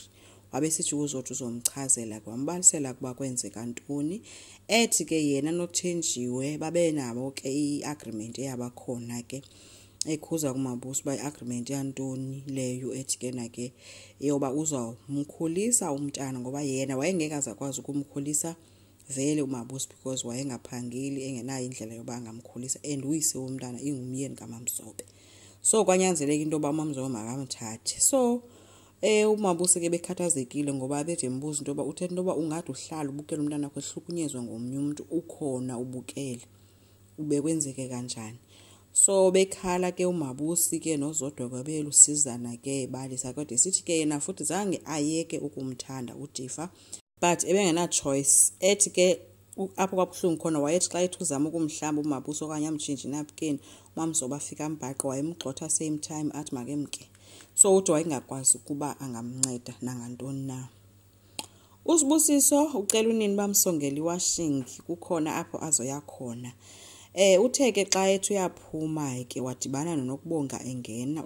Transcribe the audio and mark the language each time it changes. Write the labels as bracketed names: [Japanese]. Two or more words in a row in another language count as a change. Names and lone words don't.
[Xhosa] Wabe sithi uZodwa uzomchazela kwambalisela kuba kwenzeka ntoni ethi ke yena noThenjiwe babe nabo ke iagreement eyabakhona ke ekhuza kuMabusi ba iagreement yantoni leyo ethi ke na ke yoba uzawumkhulisa umntana ngoba yena wayengeke azakwazi ukumkhulisa vele uMabusi because wayengaphangeli engenayo indlela yoba angamkhulisa and uyise womntana ingumyeni kaMamzobe. So kwanyanzeleka into ba uMamzobe makamthathe. So uMabusi ke bekhathazekile ngoba bethe embuza into ba uthetha into ba ungathi uhlala ubukela umntana wakho ehlukunyezwa ngomnye umuntu ukhona ubukele ube kwenzeke kanjani. So bekhala ke uMabusi ke noZodwa kwabelusizana ke balisa kodwa sithi ke yena futhi zange ayeke ukumthanda uDifa but ebengena choice ethi ke apho kwabuhlungu khona wayethi xa ethi uzama ukumhlamba uMabusi okanye amtshintshe napkeni uMamzobe afika ambhaqo wayemgxotha [English] same time [Xhosa] athi makemke. So uthi wayengakwazi ukuba angamnceda nangantoni na. uSibusiso ucela unini bamsongela iwashing kukhona apho azoya khona. Utheke xa ethi uyaphuma ke wadibana noNokubonga engena.